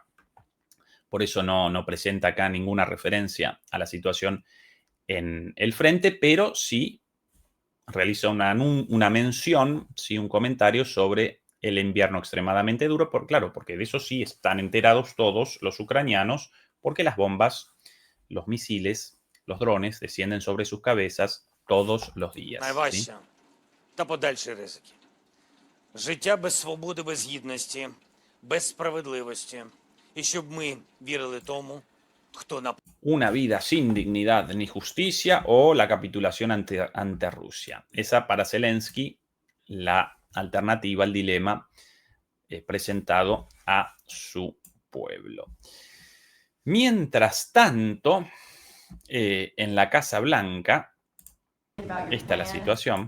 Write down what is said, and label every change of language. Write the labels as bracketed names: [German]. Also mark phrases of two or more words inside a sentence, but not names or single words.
[Spanish] Por eso no presenta acá ninguna referencia a la situación en el frente, pero sí realiza una mención, sí, un comentario sobre el invierno extremadamente duro, porque de eso sí están enterados todos los ucranianos, porque las bombas, los misiles, los drones descienden sobre sus cabezas todos los días. [Ukrainian] Найважча та подальші ризики. Життя без свободи, без гідності, без справедливості. І щоб ми вірили тому, хто напав. [Spanish] Una vida sin dignidad ni justicia o la capitulación ante Rusia. Esa para Zelensky la alternativa, el dilema presentado a su pueblo. Mientras tanto, en la Casa Blanca, esta es la situación.